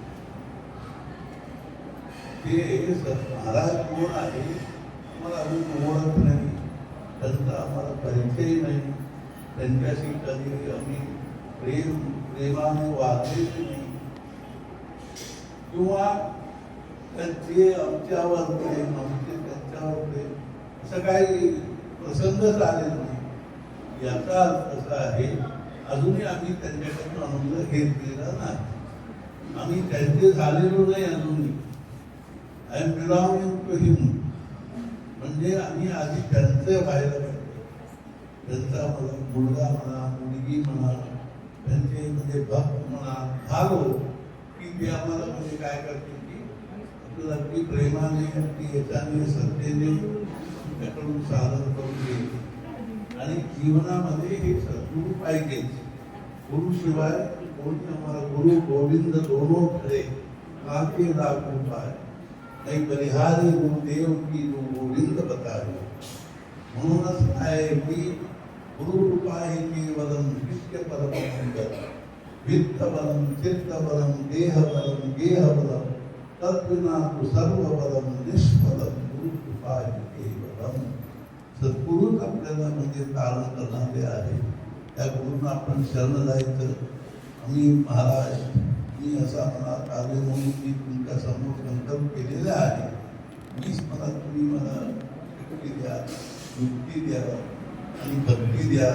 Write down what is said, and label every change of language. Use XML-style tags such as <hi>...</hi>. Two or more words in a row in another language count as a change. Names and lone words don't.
<mr>ते महाराज कोण आहे आम्हाला अजून ओळख नाही, त्यांचा आम्हाला परिचय नाही, त्यांच्याशी कधी आम्ही प्रेमाने वागलेले नाही, किंवा त्यांचे आमच्यावर प्रेम, आमचे त्यांच्यावर प्रेम, असं काही प्रसंगच आलेला नाही. याचा अर्थ असा आहे अजूनही आम्ही त्यांच्याकडून अनुभव घेतलेला नाही. आम्ही त्यांचे झालेलो नाही अजूनही.</mr> <en>I am belonging to him,</en> <mr>म्हणजे आम्ही आधी त्यांचं व्हायला पाहिजे. त्यांचा मला मुलगा म्हणा, मुलगी म्हणा, त्यांचे म्हणजे भक्त म्हणा झालो की ते आम्हाला म्हणजे काय करते की आपल्याला अगदी प्रेमाने, अगदी याच्याने, श्रद्धेने तुमच्याकडून साधन करून घ्यायचे. आणि जीवनामध्ये हे सद्गुरू पाहिजे. गुरुशिवाय कोणी आम्हाला</mr> <hi>गुरु गोविंद दोनों खरे काके लागू पाय नाही बलिहारी गुरुदेव की जो गोविंद बताए.</hi> <mr>म्हणूनच आहे की</mr> <sa>गुरु कृपा ही केवलम शिष्य परम सुंदर वित्त बलम चित्त बलम देह बलम गेह बलम तद्विना तु सर्व बलम निष्फलम गुरु कृपा ही केवलम.</sa> <mr>सद्गुरूच आपल्याला म्हणजे तारण करणारे आहे. त्या गुरूंना आपण शरण जायचं. आम्ही महाराज मी असा मनात आले म्हणून मी तुमच्या समोर संकल्प केलेला आहे. मीच मला तुम्ही मला शक्ती द्या, युक्ती द्या आणि भक्ती द्याल.</mr>